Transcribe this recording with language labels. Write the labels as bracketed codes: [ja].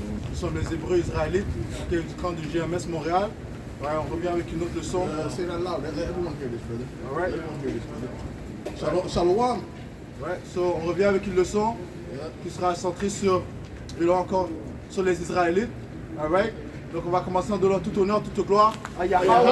[fr] Nous sommes les Hébreux israélites du camp du GMS Montréal. Alright, on revient avec une autre leçon. [en] Say that loud. Everyone hear this, brother. Alright. Everyone hear this, brother. [he] Shalom. [fr] Ouais, so, on revient avec une leçon qui sera centrée sur, et là encore, sur les Israélites. Alright. Donc on va commencer en donnant tout honneur, toute gloire à Yahweh.